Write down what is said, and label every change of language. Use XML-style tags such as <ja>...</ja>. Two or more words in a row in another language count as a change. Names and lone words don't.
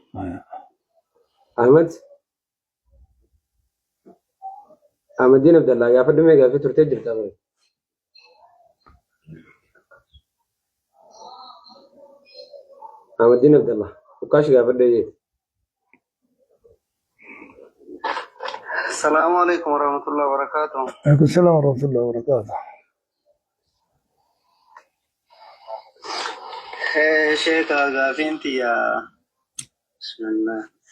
<om>Ahmadiin Abdallaa gaafa dhumee gaafii turtee jirta bare. Ahmadiin Abdallaa ukaashi gaafa dhayee.</om> <ar>السلام عليكم ورحمة الله وبركاته. عليكم السلام ورحمة الله وبركاته.</ar> <om>Sheikh gaafinti</om> <ar>يا بسم الله.</ar>